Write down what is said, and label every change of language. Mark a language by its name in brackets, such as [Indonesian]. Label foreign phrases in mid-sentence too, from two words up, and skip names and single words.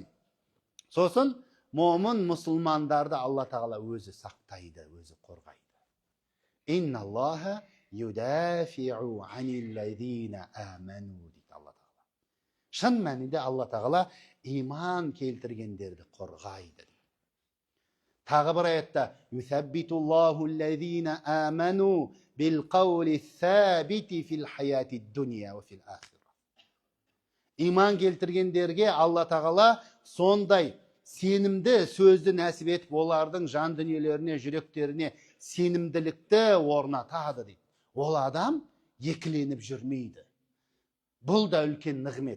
[Kazakh] Сосын момын мұсылмандарды Алла тағала өзі сақтайды, өзі қорғайды. [Arabic] إن الله يدافع عن الذين آمنوا дейді Алла тағала. [Kazakh] Шын мәнінде Алла тағала иман келтіргендерді қорғайды. Тағы бір аятта: [Arabic] يثبت الله الذين آمنوا بالقول الثابت في الحياة الدنيا وفي الآخرة. [Kazakh] Иман келтіргендерге Алла тағала сондай сенімді сөзді нәсіп етіп, олардың жан дүниелеріне, жүректеріне сенімділікті орнатады дейді. Ол адам екіленіп жүрмейді. Бұл да үлкен нығмет.